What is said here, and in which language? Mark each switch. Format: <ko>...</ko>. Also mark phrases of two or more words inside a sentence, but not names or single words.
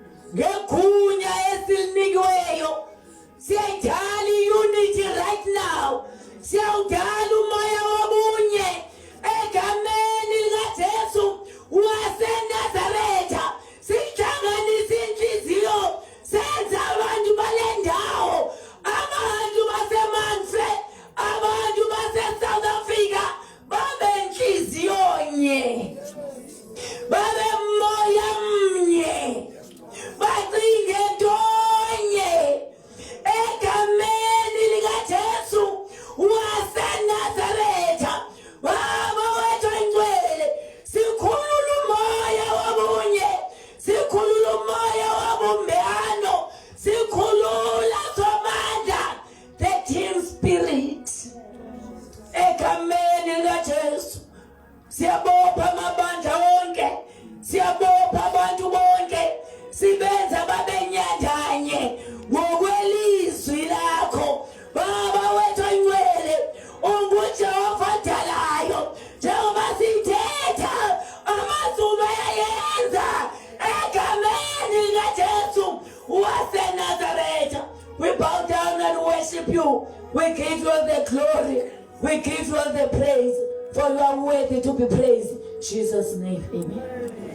<xh>ngegunya esilinikiweyo siyayidala i-unity</xh> <en>right now,</en> <xh>siyawudala umoya wobunye egameni likaJesu waseNazaretha. Sihlanganisa inhliziyo senza abantu bale ndawo, abantu baseManfre, abantu base-South Africa babe inhliziyo nye, babe moya mnye, bacinge ntonye egameni likaJesu waseNazaretha. Baba wethu oyingcwele, sikhulula umoya wobunye, sikhulula umoya wobumbano, sikhulula somandla,</xh> <en>the team spirit</en> <xh>egameni likaJesu. Siyabopha amabandla wonke, siyabopha abantu bonke, sibenza babe nyandanye ngokwelizwi lakho. Baba wethu oyingcwele, unguJehova dalayo, njengoba sithetha amazulu ayayenza egameni likaJesu waseNazaretha.</xh> <en>We bow down and worship you. We give you the glory. We give you the praise, for you are worthy to be praised. In Jesus' name, amen.</en>